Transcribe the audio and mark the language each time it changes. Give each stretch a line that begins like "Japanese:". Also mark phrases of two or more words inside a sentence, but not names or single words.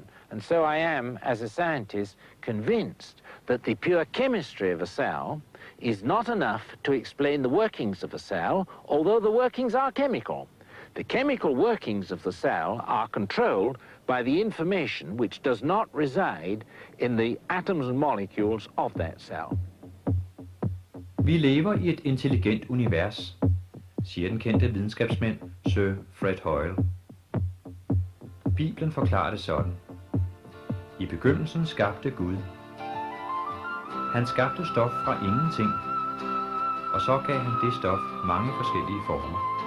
English: And so I am, as a scientist, convinced that the pure chemistry of a cell is not enough to explain the workings of a cell, although the workings are chemical. The chemical workings of the cell are controlled by the information which does not reside in the atoms and molecules of that cell.
Danish: Vi lever i et intelligent univers, siger den kendte videnskabsmand Sir Fred Hoyle. Bibelen forklarer det sådan. I begyndelsen skabte Gud. Han skabte stof fra ingenting, og så gav han det stof mange forskellige former.